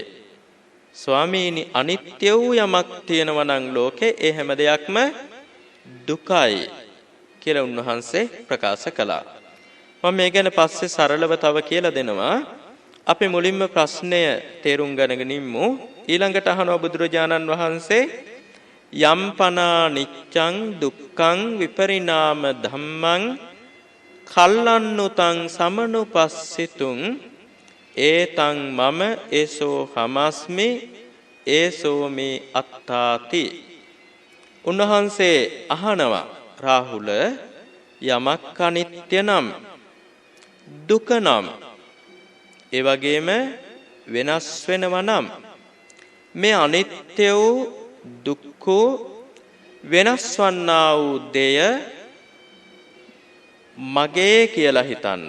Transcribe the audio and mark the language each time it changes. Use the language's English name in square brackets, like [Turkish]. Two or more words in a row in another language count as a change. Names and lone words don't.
[Sinhala] ස්වාමීනි අනිත්‍ය වූ යමක් තියෙනවා නම් ලෝකේ ඒ හැම දෙයක්ම දුකයි කියලා උන්වහන්සේ ප්‍රකාශ කළා. මම මේ ගැන පස්සේ සරලව තව කියලා දෙනවා. අපි මුලින්ම ප්‍රශ්නය තේරුම් ගන්නගෙන ඉමු. ඊළඟට අහනවා බුදුරජාණන් වහන්සේ [Pali] යම්පනා නිච්ඡං දුක්ඛං විපරිණාම ධම්මං කල්ලන්නුතං සමනුපස්සිතුං ඒතං මම ඒසෝ හමස්මි ඒසෝ මේ අත්තාති. [Sinhala] උන්වහන්සේ අහනවා රාහුල යමක් අනිත්‍ය නම් දුක නම් ඒ වගේම වෙනස් වෙනවා නම් මේ අනිත්‍ය වූ දුක්ඛ වෙනස් වන්නා වූ දෙය මගේ කියලා හිතන්න.